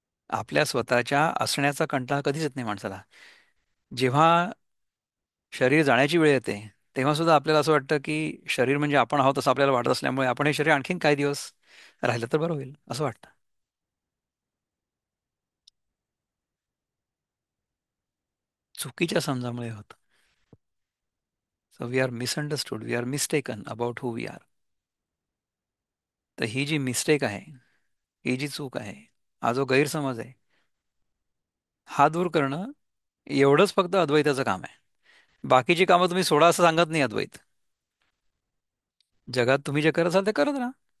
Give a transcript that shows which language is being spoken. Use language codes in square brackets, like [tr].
[mr] आपल्या स्वतःच्या असण्याचा कंटाळा कधीच येत नाही माणसाला. जेव्हा शरीर जाण्याची वेळ येते तेव्हा सुद्धा आपल्याला असं वाटतं की शरीर म्हणजे आपण आहोत असं आपल्याला वाटत असल्यामुळे आपण हे शरीर आणखीन काही दिवस राहिलं तर बरं होईल असं वाटतं. चुकीच्या समजामुळे होतं. [en] So we are misunderstood, we are mistaken about who we are. [mr] तर ही जी मिस्टेक आहे, ही जी चूक आहे, हा जो गैरसमज आहे, हा दूर करणं एवढंच फक्त अद्वैताचं काम आहे. बाकीची कामं तुम्ही सोडा असं सांगत नाही अद्वैत. जगात तुम्ही जे करत असाल ते करत राहा.